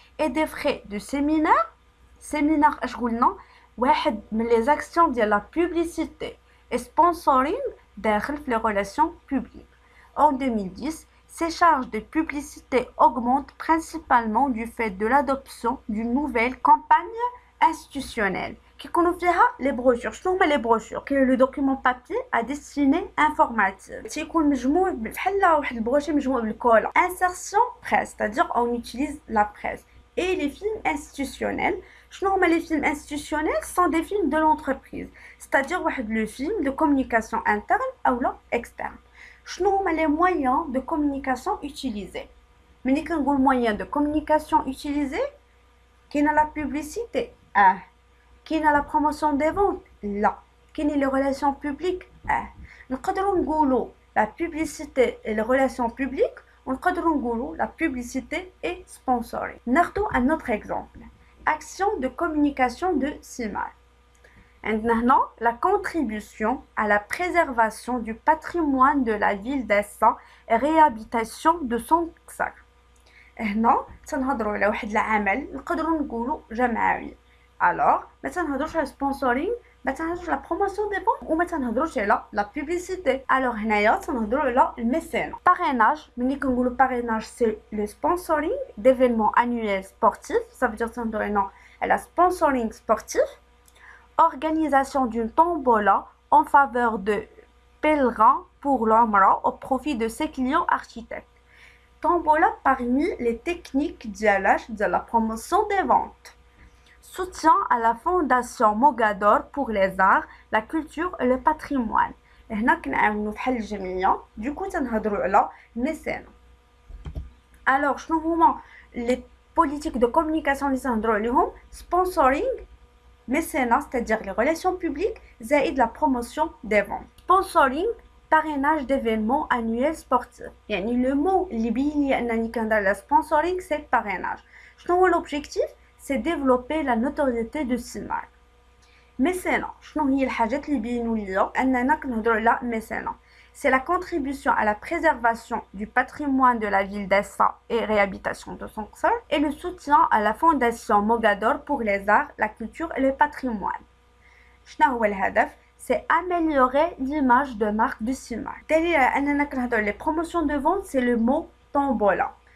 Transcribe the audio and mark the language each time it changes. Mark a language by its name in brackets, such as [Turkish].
[French] Et des frais de séminaire [Arabic] اش قلنا واحد من [French] les actions ديال la publicité et sponsoring [Arabic] داخل في [French] les relations publiques. En 2010, ces charges de publicité augmentent principalement du fait de l'adoption d'une nouvelle campagne institutionnelle qui connaît les brochures. شنو هما les brochures? Que le document papier à destinée informative. [Arabic] تيكون مجموع بحال واحد البروشي مجموع بالكولا. [French] Insertion presse, c'est-à-dire on utilise la presse. Et les films institutionnels. [Arabic] شنو هما [French] les films institutionnels? Ce sont des films de l'entreprise. C'est-à-dire le film de communication interne ou externe. شنو هما les moyens de communication utilisés? [Arabic] ملي كنقول [French] moyens de communication utilisés, [Arabic] كاينه [French] la publicité. [Arabic] كاينه [French] la promotion des ventes. [Arabic] لا. كاينه [French] les relations publiques. [Arabic] نقدروا نقولوا [French] la publicité et les relations publiques, ونقدروا نقولوا la publicité et sponsoring. [Arabic] ناخذوا [French] un autre exemple. Action de communication de CIMAL. Maintenant, la contribution à la préservation du patrimoine de la ville d'Essa et réhabilitation de son sacre. [Arabic] هنا تنهضروا على واحد العمل نقدروا نقولوا جماعي. Alors, ما تنهضروش على sponsoring, ما تنهضروش على [French] promotion des ventes [Arabic] وما تنهضروش على [French] la publicité. [Arabic] Alors هنايا تنهضروا على الميcénat. [French] Parrainage, [Arabic] ملي كنقولوا [French] parrainage, c'est le sponsoring d'événements annuels sportifs, ça veut dire [Arabic] تنهضروا على [French] sponsoring sportif. Organisation d'une tombola en faveur de pèlerins pour l'Umrah au profit de ses clients architectes. Tombola parmi les techniques de la promotion des ventes. Soutien à la fondation Mogador pour les arts, la culture et le patrimoine. [Arabic] هنا كنعاونوا بحال الجمعية. [French] Du coup [Arabic] تنهضروا على [French] mécène. Alors [Arabic] شنو هما [French] les politiques de communication [Arabic] اللي تنهضروا عليهم? [French] Sponsoring, mécénat, c'est-à-dire les relations publiques, zaïd la promotion des ventes. Sponsoring, parrainage d'événements annuels sportifs. يعني le mot [Arabic] اللي بين لي انني كندير [French] la sponsoring c'est parrainage. [Arabic] شنو هو [French] l'objectif? C'est développer la notoriété de CIMAL. [Arabic] mécénat, شنو هي الحاجات اللي بينوا ليا اننا كنهضروا على mécénat? [French] C'est la contribution à la préservation du patrimoine de la ville d'Essa et réhabilitation de son sol, et le soutien à la fondation Mogador pour les arts, la culture et le patrimoine. [Arabic] شنو هو الهدف? [French] C'est améliorer l'image de marque du CIMAL. [Arabic] دليل على اننا كنهضروا [French] les promotions de vente, c'est le mot tombola.